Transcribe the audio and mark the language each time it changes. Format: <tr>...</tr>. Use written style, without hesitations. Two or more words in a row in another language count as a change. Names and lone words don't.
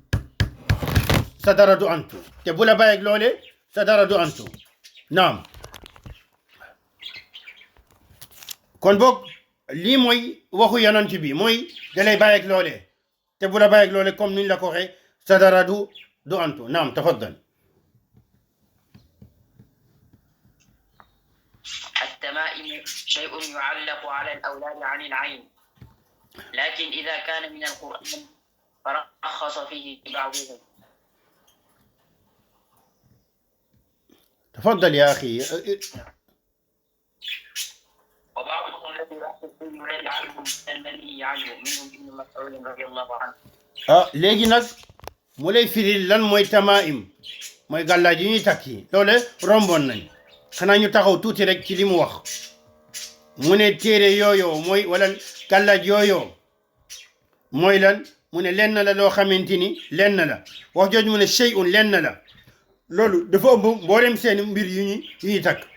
<wo>te bu la bàyyeeg loole sa dara du antu naam kon boog lii mooy waxu yonent bi mooy dalay bàyyeeg loole te bu la bàyyeeg loole comme niñ la ko waxee sa dara du antu naam tafaddal</wo> <ar>التمائم شيء يعلق على الأولاد عن العين لكن إذا كان من القرآن فرخص فيه بعضهم تفضل يا أخي وبعضهم الذي يريد عنهم المنهي عنه منهم ابن مسعود رضي الله عنه</ar> <wo>léegi nag mu lay firil lan mooy tamaim mooy gàllaaj yi ñuy takki loole romboon nañ xanaa ñu taxaw tuuti rek ci li mu wax mu ne téere yooyoo mooy wala gàllaaj yooyoo mooy lan mu ne lenn la loo xamante ni lenn la wax jooju mu ne shay'un lenn la loolu dafa ëmb mboolem seen mbir yu ñuy takk</wo>